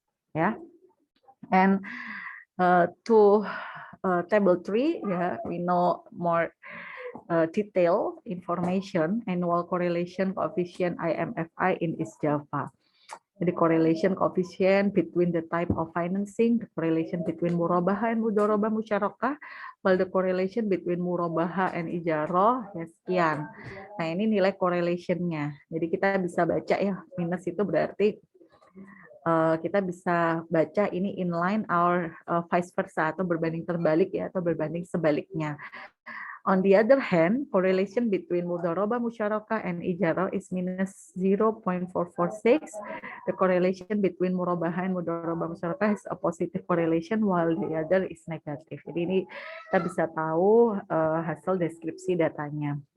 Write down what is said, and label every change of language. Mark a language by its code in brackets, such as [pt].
[en] Yeah, and to table 3, we know more detailed information, annual correlation coefficient IMFI in East Java. The correlation coefficient between the type of financing, the correlation between murabaha and mudharabah musyarakah, while the correlation between murabaha and ijaroh, [id] ya sekian. Nah ini nilai correlation-nya. Jadi kita bisa baca ya, minus itu berarti kita bisa baca ini [en] inline or vice versa, [id] atau berbanding terbalik ya, atau berbanding sebaliknya. [en] On the other hand, correlation between mudharabah musyarakah and ijarah is minus 0.446. The correlation between murabaha and mudharabah musyarakah is a positive correlation, while the other is negative. [id] Jadi ini kita bisa tahu hasil deskripsi datanya.